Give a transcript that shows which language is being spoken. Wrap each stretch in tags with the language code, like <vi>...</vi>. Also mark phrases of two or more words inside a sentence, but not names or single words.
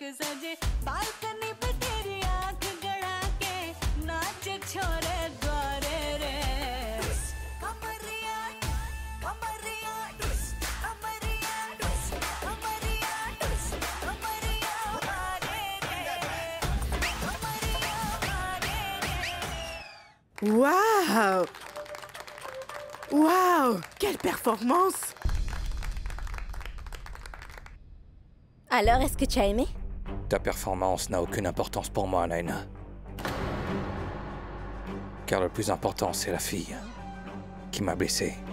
<hi>सजे बालकनी पे तेरी आंख गड़ा के नाच छोरे द्वारे रे कमरिया कमरिया कमरिया कमरिया कमरिया मारे रे कमरिया मारे रे</hi> <fr>Waouh! Waouh! Quelle performance! Alors, est-ce que tu as aimé? Ta performance n'a aucune importance pour moi, Naina. Car le plus important, c'est la fille qui m'a blessé.</fr>